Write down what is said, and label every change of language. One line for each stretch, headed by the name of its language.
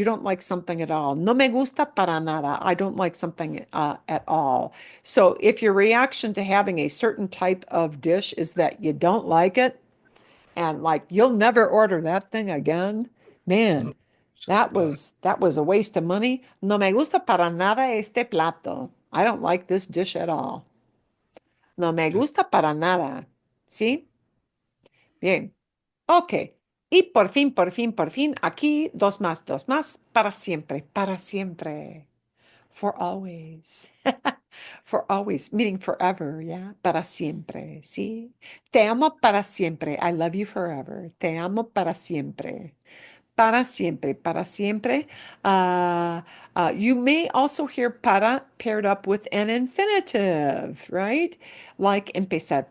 English: You don't like something at all.
Spanish: No me gusta para nada.
English: I don't like something at all. So if your reaction to having a certain type of dish is that you don't like it, and like you'll never order that thing again, man, that was a waste of money.
Spanish: No me gusta para nada este plato.
English: I don't like this dish at all.
Spanish: No me gusta para nada. ¿Sí? Bien. Ok. Y por fin, aquí dos más, para siempre, para siempre.
English: For always. For always, meaning forever, yeah?
Spanish: Para siempre, ¿sí? Te amo para siempre.
English: I love you forever.
Spanish: Te amo para siempre.
English: Para siempre, para siempre. You may also hear para paired up with an infinitive, right? Like empezar.